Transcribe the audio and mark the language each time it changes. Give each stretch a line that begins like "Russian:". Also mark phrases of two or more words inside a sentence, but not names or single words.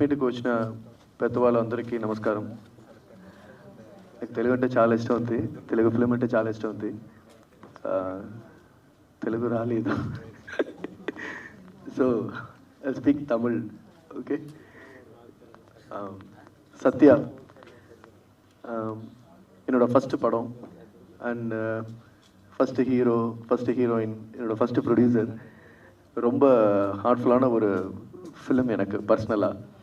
Telugu: వచ్చిన పెద్దవాళ్ళందరికీ నమస్కారం. నాకు తెలుగు అంటే చాలా ఇష్టం ఉంది, తెలుగు ఫిలిం అంటే చాలా ఇష్టం ఉంది. తెలుగు రాలేదు,
English: so I speak Tamil.
Telugu: ఓకే.
Tamil: சத்யா என்னோட ஃபஸ்ட்டு படம்
English: and first hero, first heroine,
Tamil: என்னோடய
English: first producer.
Tamil: ரொம்ப ஹார்ட்ஃபுல்லான ஒரு ஃபிலிம் எனக்கு பர்சனலாக.